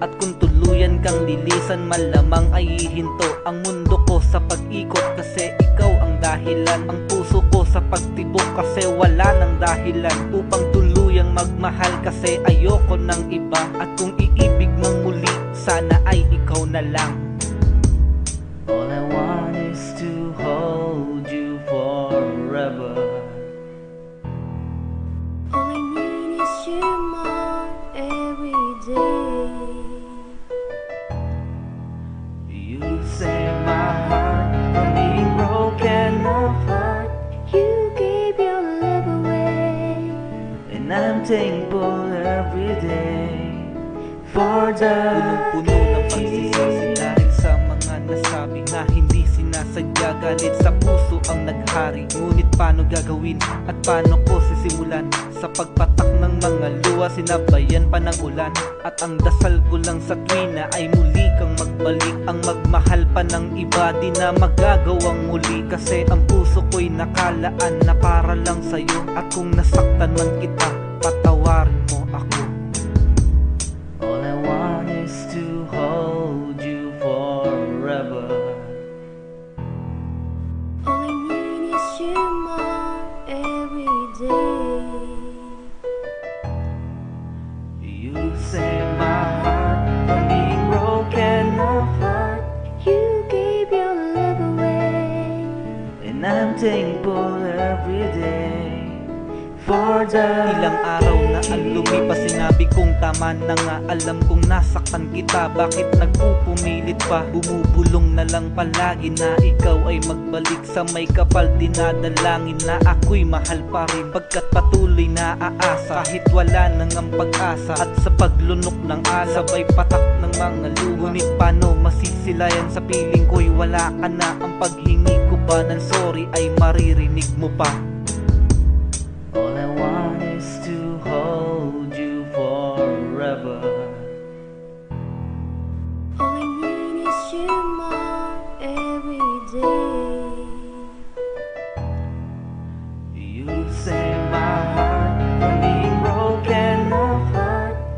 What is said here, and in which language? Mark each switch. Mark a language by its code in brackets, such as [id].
[tl] At kung tuluyan kang lilisan, malamang ay hihinto ang mundo ko sa pag-ikot, kasi ikaw ang dahilan. Ang puso ko sa pagtibok kasi wala nang dahilan upang tuluyang magmahal, kasi ayoko ng iba. At kung iibig mang muli, sana ay ikaw na lang. [en] All I want is to hold you forever. All I need is you more every day. You say my heart from being broken apart. You gave your love away, And I'm thankful every day for the [tl] punong-puno ng pagsisisi dahil sa mga nasabi na hindi sinasadya. Galit sa puso ang naghari, ngunit paano gagawin at paano ko sisimulan? Sa pagpatak ng mga luha, sinabayan pa ng ulan. At ang dasal ko lang sa tuwina ay muli kang magbalik. Ang magmahal pa ng iba di na magagawang muli, kasi ang puso ko'y nakalaan na para lang sa'yo. At kung nasaktan man kita, patawarin mo ako. [en] All I want is to hold you forever. all I need is you more every day. You say my heart from being broken apart. You gave your love away, And I'm thankful every day for the [tl] ilang araw na ang lumipas, sinabi kong tama na nga. Alam kong nasaktan kita, bakit nagpupumilit pa? Bumubulong na lang palagi na ikaw ay magbalik. Sa may kapal dinadalangin na ako'y mahal pa rin, pagkat patuloy na aasa kahit wala nang ang pag-asa. At sa paglunok ng ala, sabay patak ng mga luha. Ngunit paano masisilayan sa piling ko'y wala ka na? Ang paghingi ko ba ng sorry ay maririnig mo pa? [en] All I want is to hold you forever. all I need is you more every day. You say my heart from being broken apart.